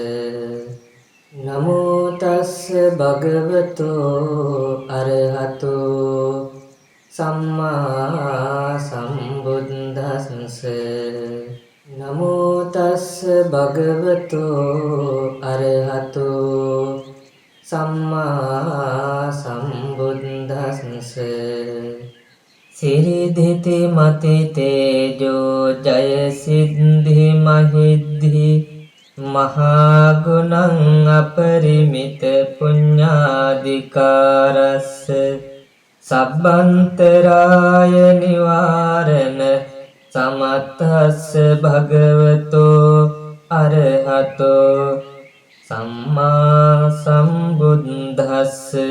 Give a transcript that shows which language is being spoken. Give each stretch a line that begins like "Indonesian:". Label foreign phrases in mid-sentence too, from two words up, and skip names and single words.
Pali: නමෝ තස්ස භගවතු අරහතෝ සම්මා සම්බුද්දස්ස. නමෝ තස්ස භගවතු අරහතෝ සම්මා සම්බුද්දස්ස. සිරිධිති මති තේජෝ ජය සිද්ධි මහිද්ධි මහා ගුණං අපරිමිත පුඤ්ඤාධිකාරස්ස සබ්බන්තරාය නිවාරණ සමත්තස්ස භගවතෝ අරහතෝ සම්මා සම්බුද්දස්ස.